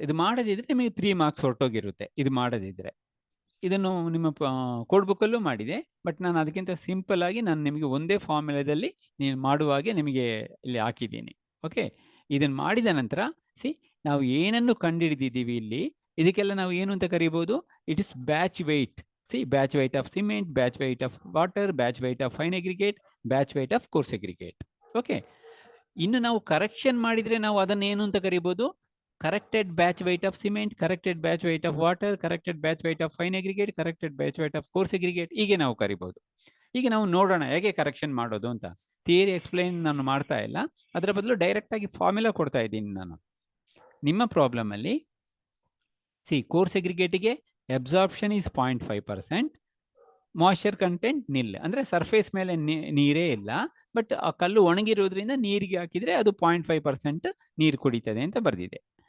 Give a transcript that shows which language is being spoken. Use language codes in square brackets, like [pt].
[kn] ಇದು ಮಾಡದಿದ್ರೆ ನಿಮಗೆ 3 ಮಾರ್ಕ್ಸ್ ಹೊರಟೋಗಿರುತ್ತೆ. ಇದು ಮಾಡದಿದ್ರೆ ಇದನ್ನು ನಿಮ್ಮ ಕೋಡ್ ಬುಕ್ಕಲ್ಲೂ ಮಾಡಿದೆ, ಬಟ್ ನಾನು ಅದಕ್ಕಿಂತ ಸಿಂಪಲ್ ಆಗಿ ನಾನು ನಿಮಗೆ ಒಂದೇ ಫಾರ್ಮುಲಾದಲ್ಲಿ ನೀನು ಮಾಡುವಾಗೆ ನಿಮಗೆ ಇಲ್ಲಿ ಹಾಕಿದ್ದೀನಿ. ಓಕೆ, ಇದನ್ನು ಮಾಡಿದ ನಂತರ ನಾವು ಏನನ್ನು ಕಂಡುಹಿಡಿದಿದ್ದೀವಿ ಇಲ್ಲಿ, ಇದಕ್ಕೆಲ್ಲ ನಾವು ಏನು ಅಂತ ಕರಿಬೋದು, [en] It is batch weight. Batch weight of cement, batch weight of water, batch weight of fine aggregate, batch weight of coarse aggregate. [kn] Okay, ಇನ್ನು ನಾವು ಕರೆಕ್ಷನ್ ಮಾಡಿದ್ರೆ ನಾವು ಅದನ್ನು ಏನು ಅಂತ ಕರಿಬೋದು, [en] corrected batch weight of cement, corrected batch weight of water, corrected batch weight of fine aggregate, corrected batch weight of coarse aggregate. [kn] ಹೀಗೆ ನಾವು ಕರಿಬಹುದು. ಈಗ ನಾವು ನೋಡೋಣ ಹೇಗೆ ಕರೆಕ್ಷನ್ ಮಾಡೋದು ಅಂತ. ಥಿಯರಿ ಎಕ್ಸ್ಪ್ಲೈನ್ ನಾನು ಮಾಡ್ತಾ ಇಲ್ಲ, ಅದರ ಬದಲು ಡೈರೆಕ್ಟ್ ಆಗಿ ಫಾರ್ಮುಲಾ ಕೊಡ್ತಾ ಇದ್ದೀನಿ ನಾನು. ನಿಮ್ಮ ಪ್ರಾಬ್ಲಮ್ ಅಲ್ಲಿ course ಅಗ್ರಿಗೇಟಿಗೆ absorption is 0.5%, moisture content ನಿಲ್, ಅಂದ್ರೆ ಸರ್ಫೇಸ್ ಮೇಲೆ ನೀರೇ ಇಲ್ಲ, ಬಟ್ ಆ ಕಲ್ಲು ಒಣಗಿರೋದ್ರಿಂದ ನೀರಿಗೆ ಹಾಕಿದ್ರೆ ಅದು 0.5% ನೀರು ಕುಡಿತದೆ ಅಂತ ಬರೆದಿದೆ.